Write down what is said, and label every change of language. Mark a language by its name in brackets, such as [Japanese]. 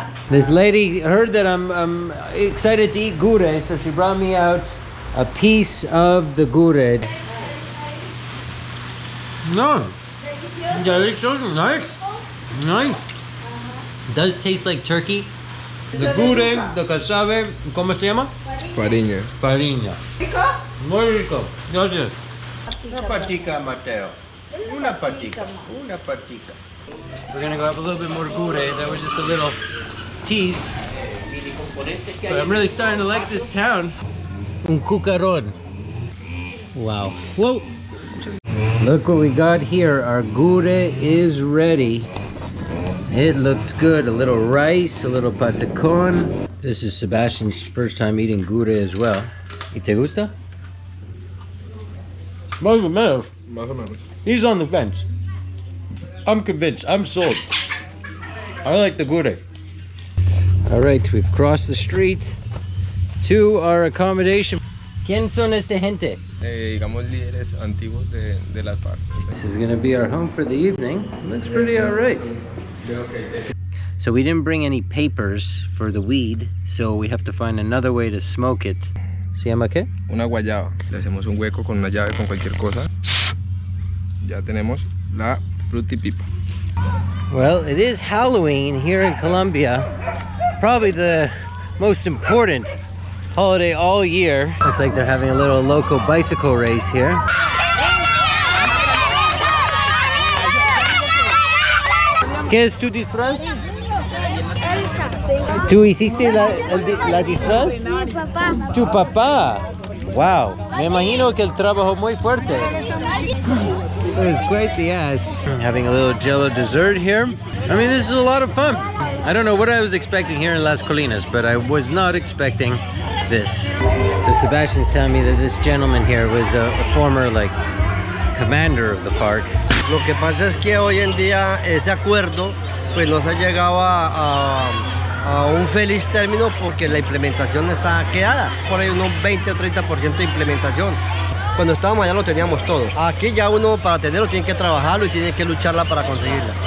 [English] This lady heard that I'm excited to eat gure, so she brought me out a piece of the gure. No, [Spanish] delicioso, [English] nice, nice. It does taste like turkey. The gure, the casabe, [Spanish] ¿cómo se llama? Fariña. Farina. Muy rico. Gracias. Una patica, Mateo. Una patica. Una patica. [English] We're gonna go have a little bit more gure. That was just a little tease. But I'm really starting to like this town. [Spanish] Un cucarón. [English] Wow. Whoa. Look what we got here. Our gure is ready. It looks good. A little rice, a little patacón. This is Sebastian's first time eating gure as well. [Spanish] ¿Y te gusta? Más o menos. Más o menos. [English] He's on the fence. I'm convinced. I'm sold. I like the gure. All right, we've crossed the street to our accommodation. [Spanish] ¿Quién son esta gente? Digamos líderes antiguos de las FARC. [English] This is gonna be our home for the evening. Looks pretty all right. So we didn't bring any papers for the weed, so we have to find another way to smoke it. [Spanish] ¿Se llama qué? Una guayaba. Le hacemos un hueco con una llave, con cualquier cosa. Ya tenemos la frutipipa. [English] Well, it is Halloween here in Colombia. Probably the most important holiday all year. Looks like they're having a little local bicycle race here. [Spanish] ¿Qué es tu disfraz? Elsa. ¿Tú hiciste la disfraz? Mi papá. Tu papá. Wow. Me imagino que el trabajo muy fuerte. [English] It was quite the ass. Having a little jello dessert here. I mean, this is a lot of fun. I don't know what I was expecting here in Las Colinas, but I was not expecting this. So Sebastian's telling me that this gentleman here was a former commander of the FARC. [Spanish] Lo que pasa es que hoy en día ese acuerdo pues no se ha llegado a un feliz término porque la implementación está quedada. Por ahí unos 20 o 30% de implementación. Cuando estábamos allá lo teníamos todo. Aquí ya uno para tenerlo tiene que trabajarlo y tiene que lucharla para conseguirla.